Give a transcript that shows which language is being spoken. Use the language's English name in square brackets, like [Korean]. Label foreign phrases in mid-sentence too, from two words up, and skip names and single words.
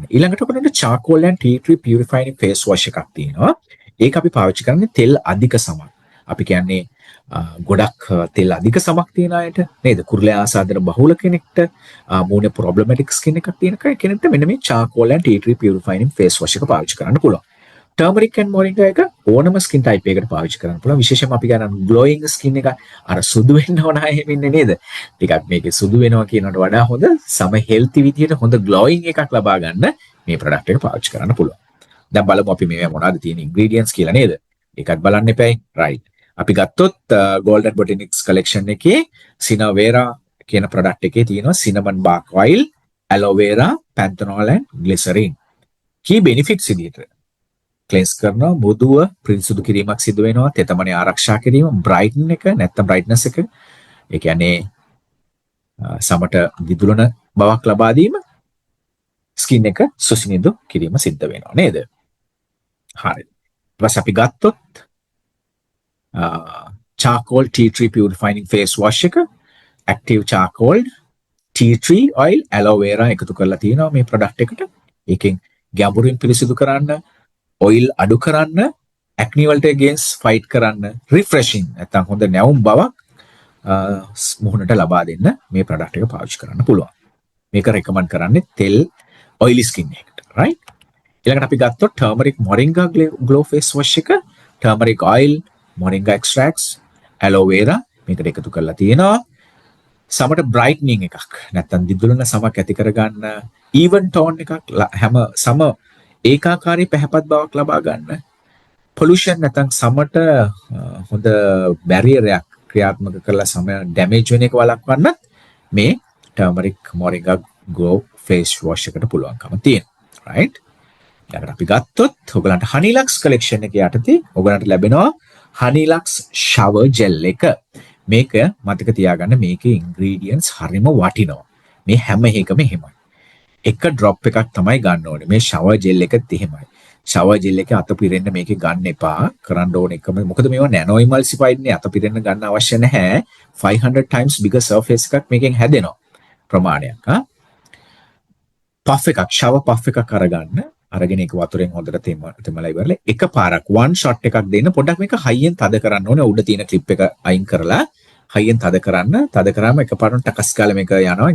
[Sinhala] ඊළඟට අපිට [English] charcoal and tea tree purifying face wash [Sinhala] එකක් තියෙනවා. ඒක අපි පාවිච්චි කරන්නේ තෙල් අධික සමක්. අපි කියන්නේ ගොඩක් තෙල් අධික සමක් තියෙන අයට නේද? කුරුලෑ ආසාදන බහුල කෙනෙක්ට මූණේ ප්‍රොබ්ලමැටික් ස්කින් එකක් තියෙන කෙනෙක්ට මෙන්න මේ [English] charcoal and tea tree purifying face wash [Sinhala] එක පාවිච්චි කරන්න පුළුවන්. [English] turmeric and moringa [Sinhala] එක ඕනම [English] skin type [Sinhala] එකකට පාවිච්චි කරන්න පුළුවන්. විශේෂයෙන්ම අපි ගන්න [English] glowing skin [Sinhala] එක අර සුදු වෙන්න ඕන අය ඉන්නේ නේද? ටිකක් මේකේ සුදු වෙනවා කියනකට වඩා හොඳ සම healthy විදියට හොඳ glowing එකක් ලබා ගන්න මේ product එක පාවිච්චි කරන්න පුළුවන්. දැන් බලමු අපි මේ මොනවද තියෙන ingredients කියලා නේද? ඒකත් බලන්න එපැයි. right. අපි ගත්තොත් Golden Botanics collection එකේ Sinavera කියන product එකේ තියෙනවා [English] cinnamon bark oil, aloe vera, panthenol and glycerin. key benefits [Sinhala] විදියට ක්ලෙන්ස් කරනවා, මෘදුව පිරිසුදු කිරීමක් සිදු වෙනවා, තෙතමනය ආරක්ෂා කිරීම, බ්‍රයිටන් එක නැත්නම් බ්‍රයිට්නස් එක. ඒ කියන්නේ සමට විදුලන බවක් ලබා දීම, ස්කින් එක සුසිනිඳු කිරීම සිද්ධ වෙනවා නේද? හරි. ඊපස් අපි ගත්තොත් [English] charcoal tea tree purifying face wash [Sinhala] එක [English] active charcoal, tea tree oil, aloe vera [Sinhala] එකතු කරලා තියෙනවා මේ product එකට. ඒකෙන් ගැඹුරින් පිරිසිදු කරන්න, oil අඩු කරන්න, acne වලට [English] against fight [Sinhala] කරන්න, refreshing නැත්නම් හොඳ නැවුම් බවක් මුහුණට ලබා දෙන්න මේ product එක පාවිච්චි කරන්න පුළුවන්. මේක recommend කරන්නේ තෙල් [English] oily skin [Sinhala] එකට, right? ඊළඟට අපි ගත්තොත් [English] turmeric moringa glow face wash [Sinhala] එක, [English] turmeric oil, moringa extracts, aloe vera [Sinhala] මේකට එකතු කරලා තියෙනවා. සමට brightening එකක් නැත්නම් දිදුලන සමක් ඇති කරගන්න, [English] even tone [Sinhala] එකක් හැම සම ඒකාකාරී පැහැපත් බවක් ලබා ගන්න, pollution නැත්නම් සමට හොඳ barrier එකක් ක්‍රියාත්මක කරලා සම damage වෙන එක වළක්වන්නත් මේ [English] turmeric moringa glow face wash [Sinhala] එකට පුළුවන්කම තියෙනවා, right? ඊළඟට අපි ගත්තොත් ඔයගලන්ට Honeylux collection එක යටතේ ඔයගලන්ට ලැබෙනවා Honeylux [English] shower gel [Sinhala] එක. මේක මතක තියාගන්න මේකේ ingredients හරිම වටිනවා. මේ හැම එකම එහෙමයි. එක drop එකක් තමයි ගන්න ඕනේ. මේ [English] shower gel [Sinhala] එකත් එහෙමයි. [English] shower gel [Sinhala] එක අත පිරෙන්න මේකේ ගන්න එපා. කරන්න ඕනේ එකම මොකද මේවා [English] nano emulsified [Sinhala] නේ, අත පිරෙන්න ගන්න අවශ්‍ය නැහැ. [English] 500 times bigger surface [Sinhala] එකක් මේකෙන් හැදෙනවා. ප්‍රමාණයක්. puff එකක්, [English] shower puff [Sinhala] එකක් අරගන්න. අරගෙන ඒක වතුරෙන් හොඳට තෙමලා ඉවරලා එකපාරක් [English] one shot [Sinhala] එකක් දෙන්න. පොඩ්ඩක් මේක හයියෙන් තද කරන්න ඕනේ. උඩ තියෙන ක්ලිප් එක අයින් කරලා හයියෙන් තද කරන්න. තද කරාම එකපාරට ටකස් කාලේ මේක යනවා.